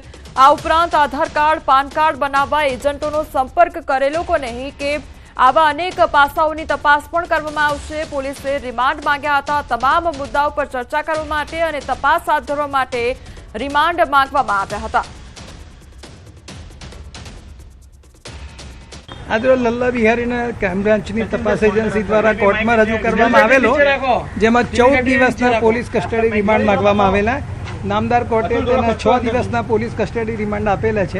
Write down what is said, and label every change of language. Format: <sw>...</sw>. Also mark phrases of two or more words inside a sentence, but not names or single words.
<gu>આ ઉપરાંત આધાર કાર્ડ પાન કાર્ડ બનાવવા એજન્ટોનો સંપર્ક કરેલો કે નહીં કે આવા અનેક પાસાઓની તપાસ પણ કરવામાં આવશે। પોલીસે રિમાન્ડ માંગ્યા હતા। તમામ મુદ્દાઓ પર ચર્ચા કરવા માટે અને તપાસ હાથ ધરવા માટે રિમાન્ડ માંગવામાં આવ્યા હતા। આજ લલ્લા બિહારી ને ક્રાઇમ બ્રાન્ચની તપાસ એજન્સી દ્વારા કોર્ટ માં રજૂ કરવામાં આવેલો જેમાં 14 દિવસના</gu> <en>police custody remand</en> <gu>માંગવામાં આવેલા। નામદાર કોર્ટે તેના 6 દિવસના</gu> <en>police custody remand</en> <gu>આપેલા છે।</gu>